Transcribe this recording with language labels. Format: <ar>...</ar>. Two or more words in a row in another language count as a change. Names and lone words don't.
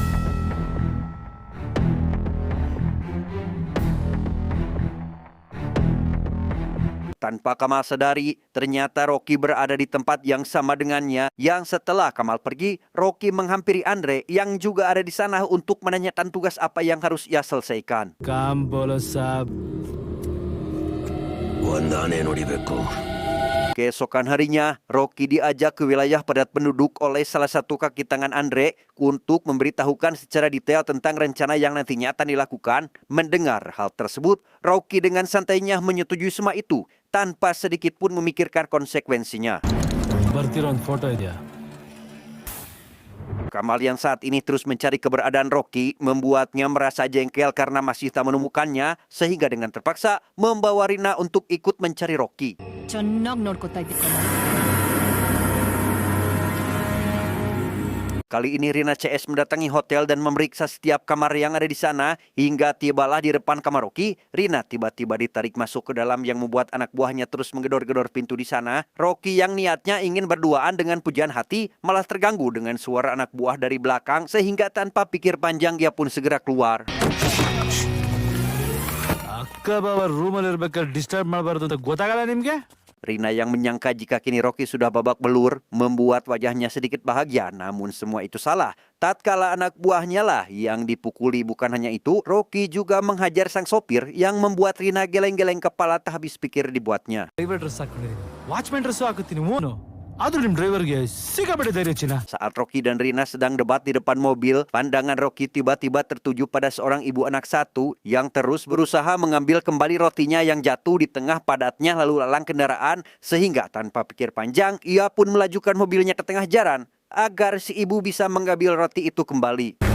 <id>Tanpa Kamal sadari, ternyata Rocky berada di tempat yang sama dengannya, yang setelah Kamal pergi, Rocky menghampiri Andre yang juga ada di sana untuk menanyakan tugas apa yang harus ia selesaikan.</id> <hi>काम बोलो साहब.</hi> <kn>ಒಂದು ಆನೆ ನೋಡಿಬೇಕು.</kn> <id>Keesokan harinya, Rocky diajak ke wilayah padat penduduk oleh salah satu kaki tangan Andre untuk memberitahukan secara detail tentang rencana yang nantinya akan dilakukan. Mendengar hal tersebut, Rocky dengan santainya menyetujui semua itu tanpa sedikit pun memikirkan konsekuensinya.</id> <kn>ಬರ್ತಿರೋ ಒಂದು ಫೋಟೋ ಇದೆಯಾ?</kn> <id>Kamal yang saat ini terus mencari keberadaan Rocky membuatnya merasa jengkel karena masih tak menemukannya, sehingga dengan terpaksa membawa Rina untuk ikut mencari Rocky.</id> <kn>ಚೆನ್ನಾಗಿ ನೋಡ್ಕೊತಾ ಇದ್ದೆ ಕಮಲ್.</kn> <id>Kali ini Rina CS mendatangi hotel dan memeriksa setiap kamar yang ada di sana. Hingga tibalah di depan kamar Rocky, Rina tiba-tiba ditarik masuk ke dalam yang membuat anak buahnya terus menggedor-gedor pintu di sana. Rocky yang niatnya ingin berduaan dengan pujian hati malah terganggu dengan suara anak buah dari belakang sehingga tanpa pikir panjang ia pun segera keluar.</id> <kn>ಅಕ್ಕ ಬಾವ ರೂಮಲ್ಲಿ ಇರ್ಬೇಕಾದ್ರೆ ಡಿಸ್ಟರ್ಬ್ ಮಾಡಬಾರ್ದು ಅಂತ ಗೊತ್ತಾಗಲ್ಲ ನಿಮ್ಗೆ?</kn> <id>Rina yang menyangka jika kini Rocky sudah babak belur membuat wajahnya sedikit bahagia, namun semua itu salah. Tatkala anak buahnya lah yang dipukuli, bukan hanya itu, Rocky juga menghajar sang sopir yang membuat Rina geleng-geleng kepala tak habis pikir dibuatnya.</id> <en>driver dress</en> <kn>ಹಾಕೊಂಡಿದ್ದೀನಿ,</kn> <en>watchman dress</en> <kn>ಹಾಕುತ್ತೀನಿ ಓನು, ಆದ್ರೂ ನಿಮ್ ಡ್ರೈವರ್ಗೆ ಸಿಕ್ಕಾಪಟ್ಟೆ ಧೈರ್ಯ ಚಿನ್ನ.</kn> <id>Saat Rocky dan Rina sedang debat di depan mobil, pandangan Rocky tiba-tiba tertuju pada seorang ibu anak satu yang terus berusaha mengambil kembali rotinya yang jatuh di tengah padatnya lalu lalang kendaraan, sehingga tanpa pikir panjang ia pun melajukan mobilnya ke tengah jalan agar si ibu bisa mengambil roti itu kembali.</id>